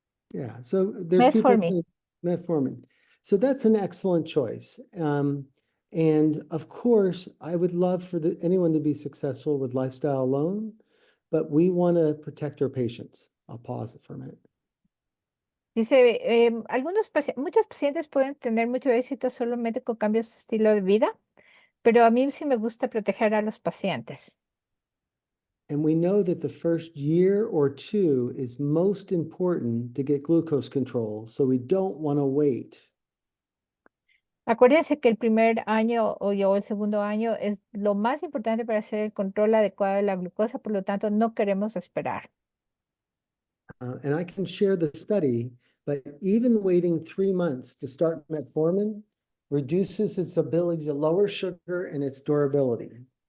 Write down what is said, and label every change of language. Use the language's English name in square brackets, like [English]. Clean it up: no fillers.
[English] yeah, so there's people metformin. saying metformin. So that's an excellent choice. And of course, I would love for anyone to be successful with lifestyle alone, but we want to protect our patients. I'll pause it for a minute. [Spanish] Dice, muchos pacientes pueden tener mucho éxito solamente con cambios de estilo de vida, pero a mí sí me gusta proteger a los pacientes. [English] And we know that the first year or two is most important to get glucose control, so we don't want to wait. [Spanish] Acuérdense que el primer año o el segundo año es lo más importante para hacer el control adecuado de la glucosa, por lo tanto no queremos esperar. [English] And I can share the study, but even waiting 3 months to start metformin reduces its ability to lower sugar and its durability.